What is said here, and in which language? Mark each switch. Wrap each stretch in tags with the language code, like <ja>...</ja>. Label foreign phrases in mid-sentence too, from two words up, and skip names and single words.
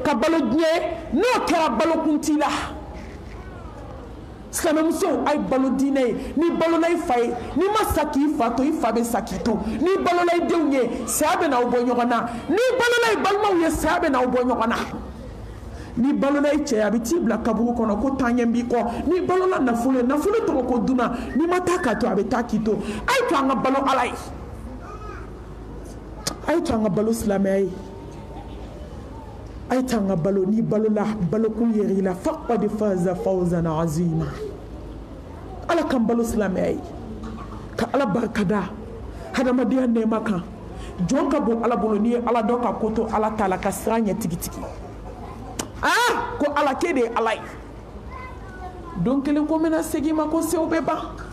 <bm>ka balo diɲɛ ye n'o kɛra balo kun t'i la silamɛmuso a ye balo diinɛ ye ni balola i fa ye n'i ma sa k'i fa to i fa bɛ sa k'i to n'i balola i denw ye saya bɛ n'aw bɔ ɲɔgɔn na n'i balola i balimaw ye saya bɛ n'aw bɔ ɲɔgɔn na n'i balola i cɛ a bɛ t'i bila kaburu kɔnɔ ko taa ɲɛ b'i kɔ n'i balola nafolo ye nafolo tɔgɔ ko dunan n'i ma taa k'a to a bɛ taa k'i to a ye to an ka balo ala ye a ye to an ka balo silamɛya ye a ye to an ka balo n'i balola balokun yer'i la</bm> <ar>فقد فاز فوزا عظيما</ar> <bm>ala kan balo silamɛya ye ka ala barikada hadamadenya nɛɛma kan jɔn ka bon ala bolo n'i ye ala dɔn ka ko to ala t'a la ka sira ɲɛ tigitigi ko ala k'e de ye ala ye don kelen ko n bɛna segin ma ko sew bɛ ban</bm>